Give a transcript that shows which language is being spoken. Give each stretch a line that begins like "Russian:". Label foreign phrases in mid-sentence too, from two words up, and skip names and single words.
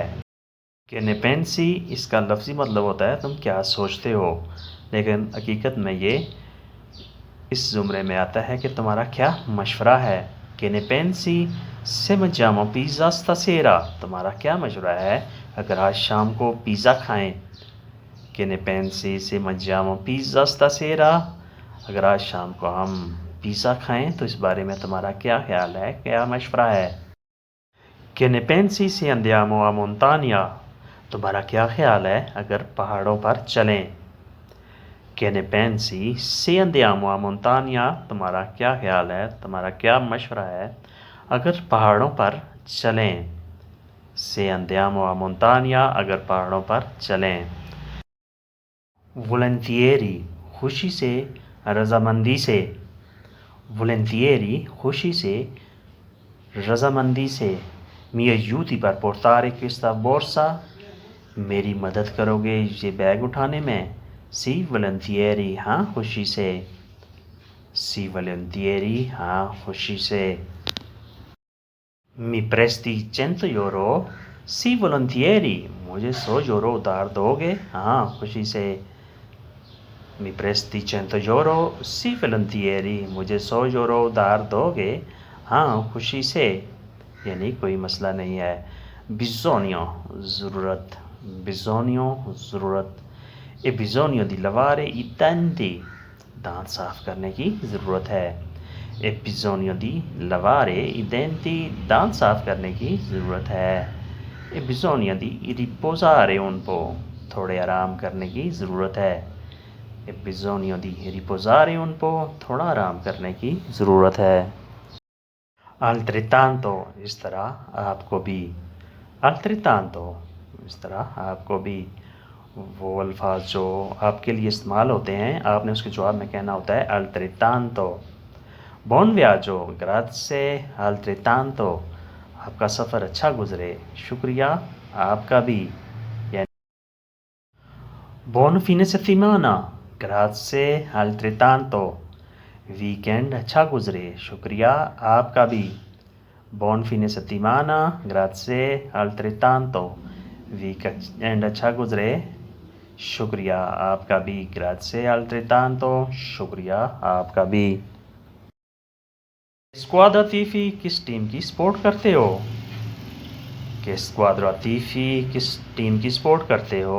Italian: Che ne pensi
Urdu: اس کا لفظی مطلب ہوتا ہے تم کیا سوچتے ہو، لیکن حقیقت میں یہ اس زمرے میں آتا ہے کہ تمہارا کیا مشورہ ہے.
Italian: Che ne pensi se mangiamo pizza stasera,
Urdu: تمہارا کیا مشورہ ہے اگر آج شام کو پیزا کھائیں.
Italian: Che ne pensi se mangiamo pizza stasera,
Urdu: اگر آج شام کو ہم پیزا کھائیں تو اس بارے میں تمہارا کیا خیال ہے، کیا مشورہ ہے.
Italian: Che ne pensi se andiamo a montagna,
Urdu: تمہارا کیا خیال ہے اگر پہاڑوں پر چلیں.
Italian: Che ne pensi se andiamo a montagna,
Urdu: تمہارا کیا خیال ہے، تمہارا کیا مشورہ ہے اگر پہاڑوں پر چلیں.
Italian: Se andiamo a montagna,
Urdu: اگر پہاڑوں پر چلیں. Volentieri, خوشی سے، رضامندی سے. Volentieri, خوشی سے، رضامندی سے.
Italian: Mi aiuti per portare questa borsa,
Urdu: میری مدد کرو گے یہ بیگ اٹھانے میں.
Italian: Sì, volentieri,
Urdu: ہاں خوشی سے.
Italian: Sì, volentieri,
Urdu: ہاں خوشی سے.
Italian: Mi presti 100 euro? Sì, volentieri,
Urdu: مجھے 100 یورو ادھار دو گے? ہاں خوشی سے.
Italian: Mi presti 100 euro? Sì, volentieri,
Urdu: مجھے 100 یورو ادھار دو گے? ہاں خوشی سے۔ یعنی کوئی مسئلہ نہیں ہے. Bisogno, ज़रूरत। Bisogno, ज़रूरत।
Italian: E bisogno di lavare i denti,
Urdu: دانت صاف کرنے کی ضرورت ہے.
Italian: E bisogno di lavare i denti,
Urdu: دانت صاف کرنے کی ضرورت ہے.
Italian: E bisogno di riposare un po',
Urdu: تھوڑے آرام کرنے کی ضرورت ہے.
Italian: E bisogno di riposare un po',
Urdu: تھوڑا آرام کرنے کی ضرورت ہے. Altrettanto, اس طرح آپ کو بھی. Altrettanto, اس طرح آپ کو بھی. وہ الفاظ جو آپ کے لیے استعمال ہوتے ہیں، آپ نے اس کے جواب میں کہنا ہوتا ہے altrettanto।
Italian: Buon viaggio, grazie, altrettanto।
Urdu: آپ کا سفر اچھا گزرے، شکریہ، آپ کا بھی.
Italian: यानी Buon fine settimana, grazie, altrettanto।
Urdu: ویک اینڈ اچھا گزرے، شکریہ، آپ کا بھی.
Italian: Buon fine settimana, grazie, altrettanto।
Urdu: ویک اینڈ اچھا گزرے، شکریہ، آپ کا بھی.
Italian: Grazie, altrettanto,
Urdu: شکریہ، آپ کا بھی.
Italian: squadra tifi
Urdu: کس ٹیم کی سپورٹ کرتے ہو? कि
Italian: squadra tifi
Urdu: کس ٹیم کی سپورٹ کرتے ہو?